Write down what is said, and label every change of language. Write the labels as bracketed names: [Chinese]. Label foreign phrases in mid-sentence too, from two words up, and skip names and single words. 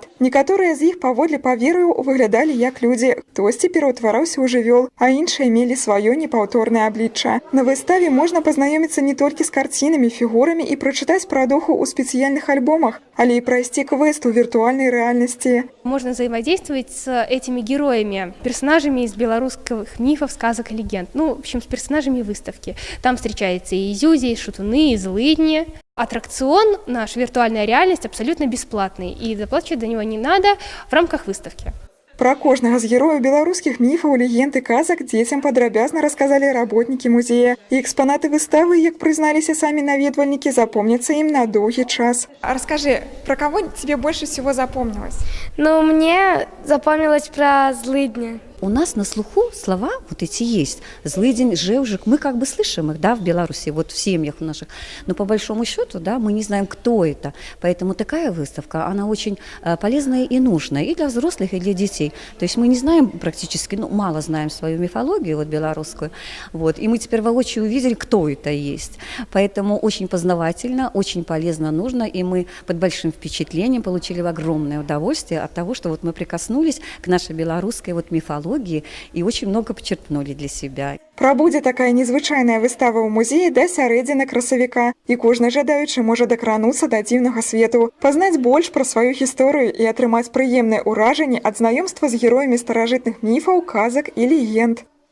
[Belarusian] Некаторыя з іх паводле павер'яў выглядалі як людзі, хтосьці пераўтвараўся ў жывёл, а іншыя мелі сваё непаўторнае аблічча. На выставе можна пазнаёміцца не толькі з карцінамі, фігурамі і прачытаць пра духаў у спецыяльных альбомах, але і прайсці квест у віртуальнай рэальнасці. [Russian] Можно взаимодействовать с этими героями, персонажами из белорусских мифов, сказок и легенд. Ну, в общем, с персонажами выставки. Там встречаются и Зюзи, и шутуны, и злыдни. Аттракцион, наша виртуальная реальность, абсолютно бесплатный, и заплачивать за него не надо в рамках выставки. [Belarusian] Пра кожнага з герояў беларускіх міфаў, легенд і казак дзецям падрабязна расказалі работнікі музея. І экспанаты выставы, як прызналіся самі наведвальнікі, запомняцца ім на доўгі час. [Russian] А расскажи, про кого тебе больше всего запомнилось? Ну, мне запомнилось про злыдня. У нас на слуху слова вот эти есть. Злыдень, Жэўжык. Мы как бы слышим их, да, в Беларуси, вот в семьях наших. Но по большому счету, да, мы не знаем, кто это. Поэтому такая выставка, она очень полезная и нужная и для взрослых, и для детей. То есть мы не знаем практически, ну, мало знаем свою мифологию, вот белорусскую. Вот. И мы теперь воочию увидели, кто это есть. Поэтому очень познавательно, очень полезно, нужно. И мы под большим впечатлением получили огромное удовольствие от того, что вот мы прикоснулись к нашей белорусской вот мифологии и очень много почерпнули для себя. [Belarusian] Прабудзе такая незвычайная выстава ў музеі да сярэдзіны красавіка. І кожны жадаючы можа дакрануцца да дзіўнага свету, пазнаць больш пра сваю гісторыю і атрымаць прыемныя ўражанні ад знаёмства з героямі старажытных міфаў, казак і легенд.